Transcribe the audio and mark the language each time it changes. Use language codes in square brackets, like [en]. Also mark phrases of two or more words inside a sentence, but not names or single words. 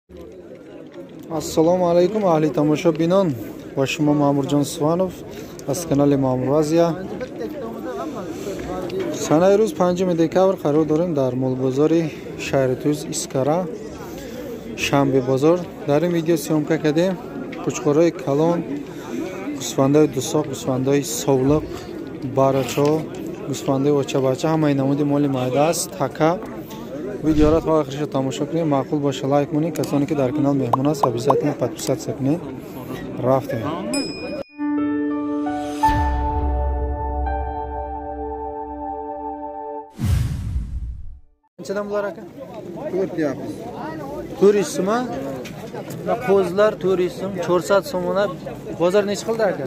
[uz] Assalomu alaykum ahli tomoshabinон. [tg] Ба шумо Маъмурҷон Суванов аз канали Маъмур Азия. Санаи рӯз 5 декабр қарор дорем дар молбозори шаҳри Туз Искара Шанбе бозор. Дар ин видео сёмка кардем қучқораи калон, гӯсфандаи дусоқ, гӯсфандаи совлиқ, барачо, гӯсфандаи очабача ҳамаи намуди моли майда аст. Така видеоро то охириша тамошо кунед. Маъқул боша лайк кунед. Касоне ки дар канал меҳмон аст [ru] обязательно подписаться [tg] кунед. Рафтем. [uz] Qanchadan bular aka? 4 400 so'm. Qo'zlar 400 so'm, 400 so'mona. Bozor necha qildi aka?